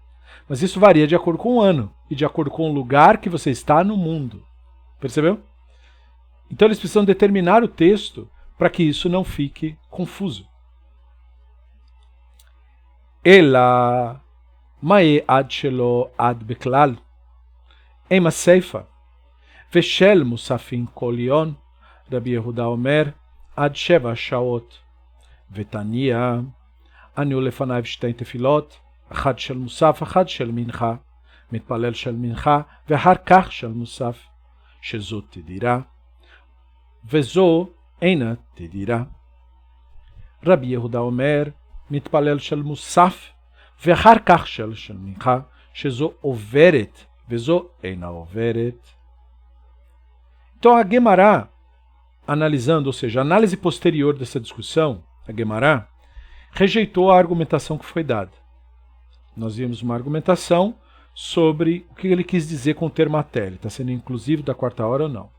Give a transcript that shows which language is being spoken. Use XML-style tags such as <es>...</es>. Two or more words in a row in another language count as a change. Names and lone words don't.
<pt>Mas isso varia de acordo com o ano e de acordo com o lugar que você está no mundo. Percebeu? Então eles precisam determinar o texto para que isso não fique confuso.</pt> <arc>אלא מאי עד שלא עד בכלל. אימא סיפא. ושל מוספין כל יום.</arc> <he>רבי יהודה אומר, עד 7 שעות. ותניא, אני ולפניו שתי תפילות, אחד של מוסף, אחד של מנחה, מתפלל של מנחה, ואחר כך של מוסף, שזו תדירה, וזו אינה תדירה. רבי יהודה אומר, מתפלל של מוסף, ואחר כך של מנחה, שזו עוברת, וזו אינה עוברת.</he> <pt>Então a Guemará, analisando, ou seja, a análise posterior dessa discussão, a Guemará rejeitou a argumentação que foi dada. Nós vimos uma argumentação sobre o que ele quis dizer com o termo até, ele está sendo inclusivo da quarta hora ou não.</pt>